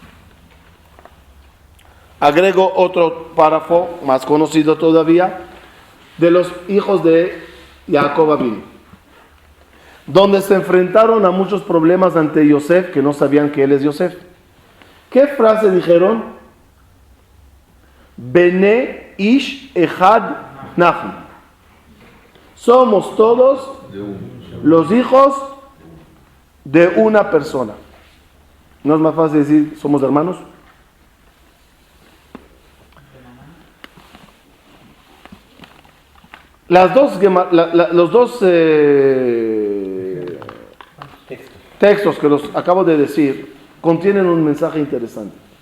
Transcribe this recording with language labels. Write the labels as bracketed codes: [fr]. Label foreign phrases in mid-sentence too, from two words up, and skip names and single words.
[es] Agrego otro párrafo más conocido todavía, de los hijos de Jacob Avinu, donde se enfrentaron a muchos problemas ante Yosef, que no sabían que él es Yosef. ¿Qué frase dijeron? [he] בני איש אחד נחנו. [es] Somos todos los hijos de una persona. ¿No es más fácil decir somos hermanos? Los dos textos que los acabo de decir contienen un mensaje interesante.